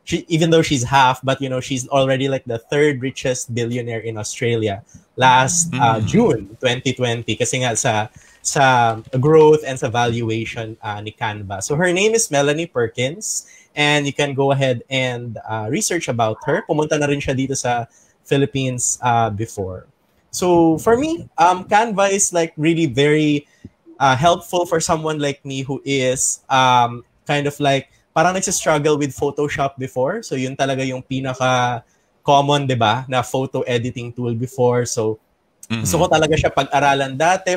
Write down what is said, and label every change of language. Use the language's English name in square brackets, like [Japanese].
[English] Even though she's half, but she's already like the third richest billionaire in Australia last June 2020 [Filipino] kasi nga sa [English] growth and sa valuation ni Canva. So her name is Melanie Perkins and you can go ahead and research about her. [Filipino] Pumunta na rin siya dito sa Philippines before. [English] So for me, Canva is like really very helpful for someone like me who is kind of like [Filipino] parang nagsistruggle [English] with Photoshop before. [Filipino] So yun talaga yung pinaka common, 'di ba, na [English] photo editing tool before. [Filipino] So gusto ko talaga siya pag-aralan dati.